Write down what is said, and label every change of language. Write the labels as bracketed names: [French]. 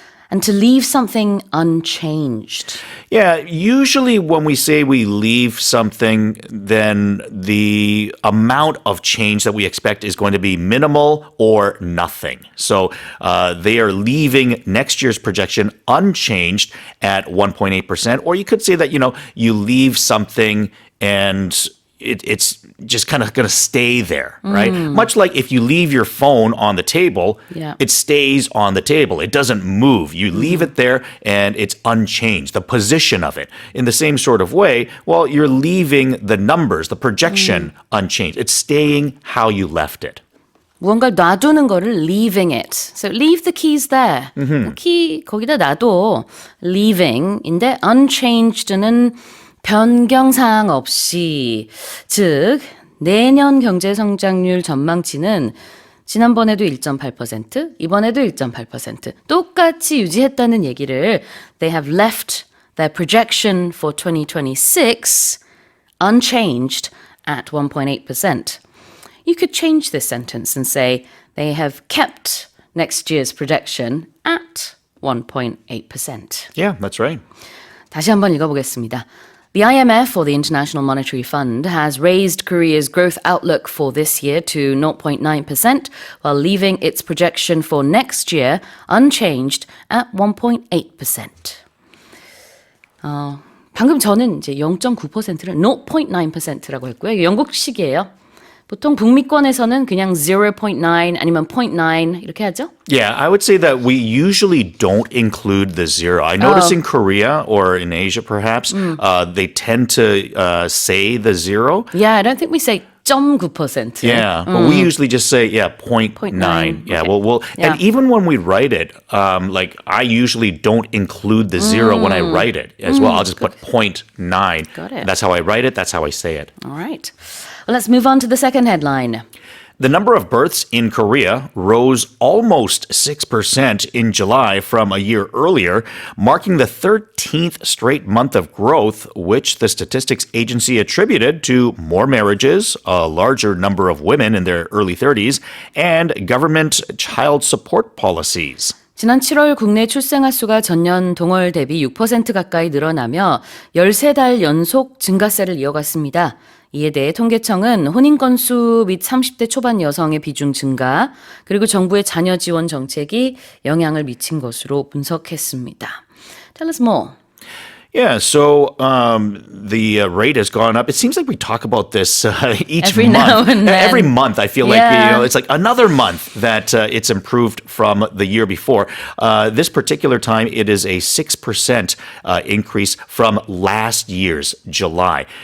[English] And to leave something unchanged. Yeah, usually when we say we leave something, then the amount of change that we expect is going to be minimal or nothing. So they are leaving next year's projection unchanged at 1.8%. Or you could say that, you leave something and it's just kind of going to stay there, right? Much like if you leave your phone on the table, it stays on the table. It doesn't move. You leave it there and it's unchanged, the position of it. In the same sort of way, well, you're leaving the numbers, the projection unchanged. It's staying how you left it. [Korean] 무언가를 놔두는 거를 [English] leaving it. So leave the keys there. [Korean] 키 거기다 놔둬. leaving인데 unchanged는 변경사항 없이, 즉 내년 경제 성장률 전망치는 지난번에도 1.8%, 이번에도 1.8% 똑같이 유지했다는 얘기를 [English] they have left their projection for 2026 unchanged at 1.8%. You could change this sentence and say they have kept next year's projection at 1.8%. Yeah, that's right. [Korean] 다시 한번 읽어보겠습니다. [English] The IMF, or the International Monetary Fund, has raised Korea's growth outlook for this year to 0.9%, while leaving its projection for next year unchanged at 1.8%. [Korean] 방금 저는 이제 0.9%를 0.9%라고 했고요. 이게 영국식이에요. 보통 북미권에서는 그냥 0.9 아니면 0.9 이렇게 하죠? [English] Yeah, I would say that we usually don't include the zero. I notice in Korea or in Asia perhaps, they tend to say the zero. Yeah, I don't think we say 0.9%. Yeah, but we usually just say, 0.9. Yeah, Okay. And even when we write it, like I usually don't include the zero when I write it as well. I'll just put 0.9. Got it. That's how I write it. That's how I say it. All right. Well, let's move on to the second headline. The number of births in Korea rose almost 6% in July from a year earlier, marking the 13th straight month of growth, which the statistics agency attributed to more marriages, a larger number of women in their early 30s, and government child support policies. [Korean] 지난 7월 국내 출생아 수가 전년 동월 대비 6% 가까이 늘어나며 13달 연속 증가세를 이어갔습니다. 이에 대해 통계청은 혼인 건수 및 30대 초반 여성의 비중 증가, 그리고 정부의 자녀 지원 정책이 영향을 미친 것으로 분석했습니다. [English] Tell us more. Yeah, so the rate has gone up. It seems like we talk about this each Every month. now and then. Every month, I feel like it's like another month that it's improved from the year before. This particular time, it is a 6% increase from last year's July.